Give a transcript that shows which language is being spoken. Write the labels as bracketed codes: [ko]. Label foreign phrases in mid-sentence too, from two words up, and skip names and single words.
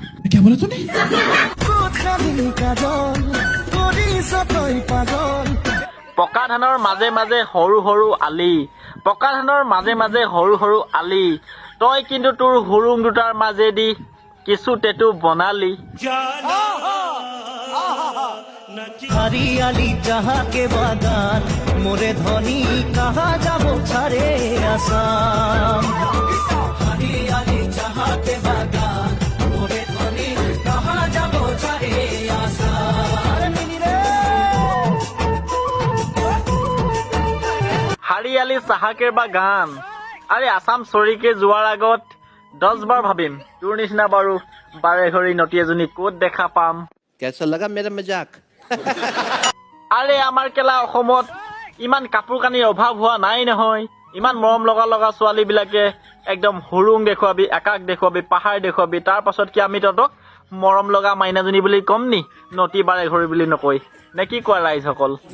[as] চকুত খানি কাজল কৰিছ তই পাগল পকা ধানৰ মাজে মাজে সৰু সৰু আলি পকা ধানৰ মাজে মাজে সৰু সৰু আলি তই কিন্তু তোৰ হুৰুং দুটাৰ মাজেদি কিছু টেটু বনালি [sck] हरियाली जहाँ के बागान मोरे धनी कहाँ जाबो छारे आसाम हरियाली जहाँ के बागान मोरे धनी कहाँ जाबो छारे आसाम हरियाली चाहाकेर बागान अरे आसाम [as] চৰিকে যোৱাৰ আগত 10 বাৰ ভাবিম তোৰ নিচিনা বাৰু বাৰে ঘৰি নটি এজনী ক'ত দেখা পাম [hi] कैसा लगा मेरा मजाक [as] আৰে আমাৰ কেলা অসমত ইমান কাপোৰ কানিৰ অভাৱ হোৱা নাই নহয় ইমান মৰম লগা ছোৱালীবিলাকে একদম হুৰুং দেখুৱাবি আকাশ দেখুৱাবি পাহাৰ দেখুৱাবি তাৰ পাছত কি আমি তহঁতক মৰম লগা মাইনাজনী বুলি ক'ম নি নটি বাৰে ঘৰি বুলি নকৈ নে কি কোৱা ৰাইজসকল